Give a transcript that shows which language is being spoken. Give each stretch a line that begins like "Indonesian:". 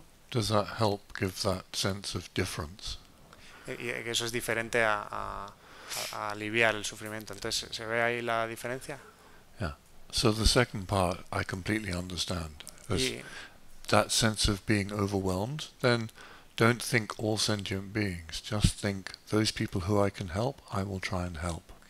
English: Does that help give that sense of difference?
Spanish: Y que eso es diferente a aliviar el sufrimiento. Entonces, ¿se ve ahí la diferencia? Yeah.
English: So the second part I completely understand. That sense of being overwhelmed, then don't think all sentient beings. Just think those people who I can help, I will try and help.